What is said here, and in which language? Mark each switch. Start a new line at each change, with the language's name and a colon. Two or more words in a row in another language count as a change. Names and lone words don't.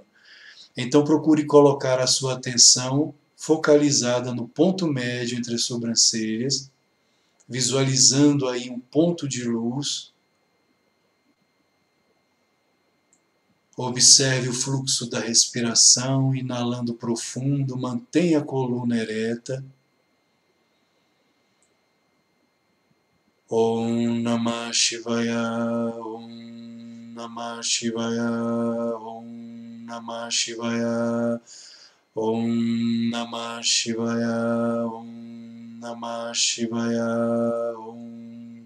Portuguese: Então procure colocar a sua atenção focalizada no ponto médio entre as sobrancelhas, visualizando aí um ponto de luz. Observe o fluxo da respiração, inalando profundo, mantenha a coluna ereta.
Sanskrit: ॐ नमः शिवाय ॐ नमः शिवाय ॐ नमः शिवाय, ॐ नमः शिवाय ॐ नमः शिवाय ॐ